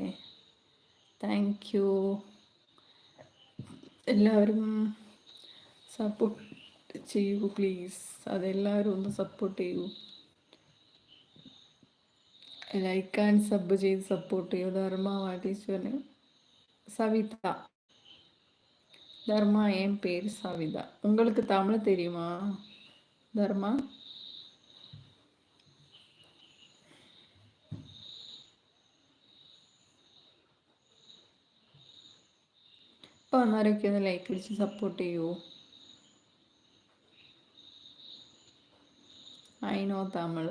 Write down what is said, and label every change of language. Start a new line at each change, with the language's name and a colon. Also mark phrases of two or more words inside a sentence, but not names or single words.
English: thank you.
Malayalam: എല്ലാവരും സപ്പോർട്ട് ചെയ്യൂ പ്ലീസ്. അതെല്ലാവരും ഒന്ന് സപ്പോർട്ട് ചെയ്യൂ.
English: like and sub
Malayalam: ചെയ്ത് സപ്പോർട്ട് ചെയ്യൂ. ധർമ്മ, വാട്ടീശ്വരന് സവിത. ധർമ്മ,
Tamil: என் பேர் சவிதா. உங்களுக்கு தமிழ் தெரியுமா ധർമ്മ?
Malayalam: ഇപ്പോൾ വന്നവരൊക്കെ ഒന്ന് ലൈക്ക് അടിച്ച് സപ്പോർട്ട് ചെയ്യൂ.
English: I know Tamil.